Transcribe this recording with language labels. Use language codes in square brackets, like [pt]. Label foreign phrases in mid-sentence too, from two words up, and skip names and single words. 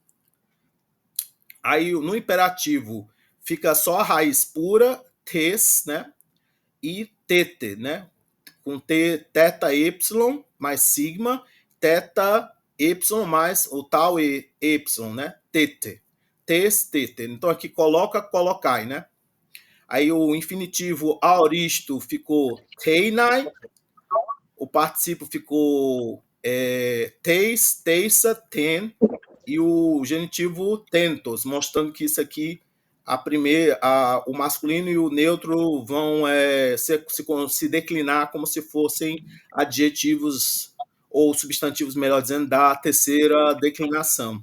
[pt] Aí no imperativo fica só a raiz pura, tes, né? E tete, né? Com teta y mais sigma, teta y mais o tal y, né? Tete. Tes, tete. Então aqui coloca, colocai, né? Aí o infinitivo aoristo ficou teinai, o particípio ficou teis, teisa, ten, e o genitivo tentos, mostrando que isso aqui, o masculino e o neutro vão se declinar como se fossem adjetivos ou substantivos, melhor dizendo, da terceira declinação.